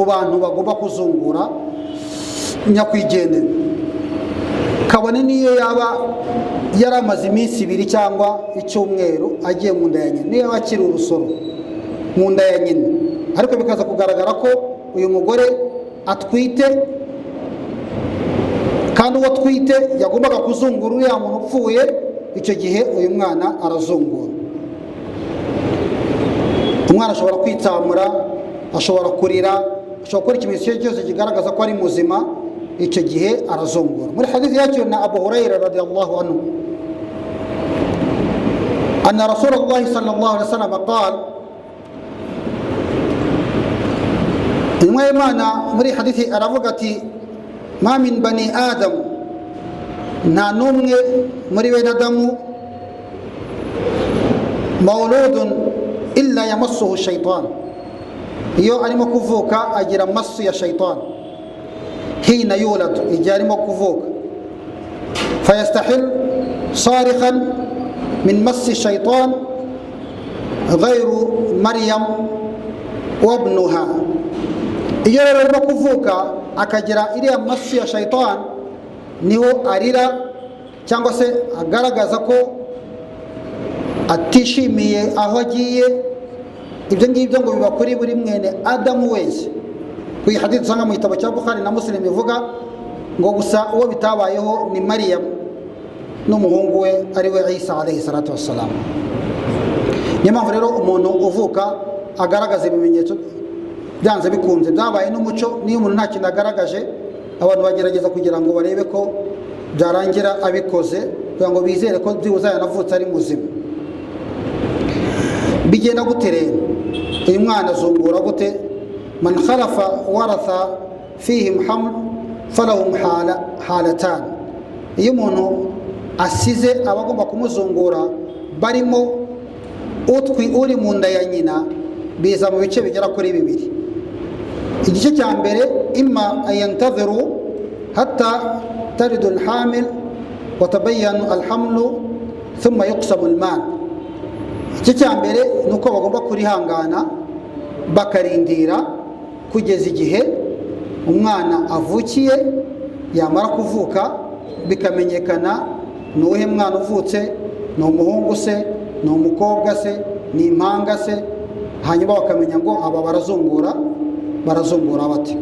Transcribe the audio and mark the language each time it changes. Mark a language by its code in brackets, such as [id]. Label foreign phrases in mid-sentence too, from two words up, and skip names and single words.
[rw] bantu bagomba kuzungura nyakwigendera, kabone niyo yaba yaramaze iminsi 2 cyangwa icyumweru agiye mu nda ya nyina, niyo akiri urusoro mu nda ya nyina, ariko bikaza kugaragara ko uyu mugore atwite, kandi uwo atwite yagombaga kuzungura uriya muntu upfuye, icyo gihe uyu mwana arazungura. Umwana ashobora kwitsamura, ashobora kurira, ashobora gukora ikimenyetso cyose kigaragaza ko ari muzima, icyo gihe arazungura. Muri hadithi yakiriwe na [ar] Abu Hurairah رضي الله عنه أن رسول الله صلى الله عليه وسلم قال, [rw] intumwa y'Imana muri hadithi aravuga ati, [ar] ما من بني آدم, [rw] nta n'umwe muri bene Adamu, [ar] مولود إلا يمسه الشيطان, [rw] iyo arimo kuvuka agira masu ya shaytan, [ar] حين يولد, [rw] igihe arimo kuvuka, [ar] فيستهل صارخا من مس الشيطان غير مريم وابنها. [rw] Iyo rero arimo kuvuka akagira iriya masu ya shaytan, niho arira cyangwa se agaragaza ko atishimiye aho agiye. Ibyo ngibyo ngo biba kuri buri mwene Adamu wese. Ku hadith usanga mu gitabo cya Bukhari na Muslim bivuga ngo gusa uwo bitabayeho ni Maryam n'umuhungu we ari we Isa [ar] عليه الصلاة والسلام. [rw] Niyo mpamvu rero umuntu uvuka agaragaza ibimenyetso byanze bikunze, byabaye n'umuco. Niyo umuntu nta kintu agaragaje, abantu bagerageza kugira ngo barebe ko byarangira abikoze, kugira ngo bizere ko byibuze yanavutse ari muzima. Bigenda gute rero? Uyu mwana azungura gute? [ar] من خلف ورثة فيهم حمل فلهم حالتان. [rw] Iyo umuntu asize abagomba kumuzungura barimo uri mu nda ya nyina, biza mu bice bigera kuri 2. Igice cya mbere, [ar] إما أن ينتظروا حتى تلد الحامل ويتبين الحمل ثم يقسم المال. [rw] Igice cya mbere nuko bagomba kurihangana bakarindira kugeza igihe umwana avukiye, yamara kuvuka bikamenyekana nuhe mwana uvutse, ni umuhungu se, ni umukobwa se, ni impanga se, hanyuma bakamenya ngo aba barazungura bati.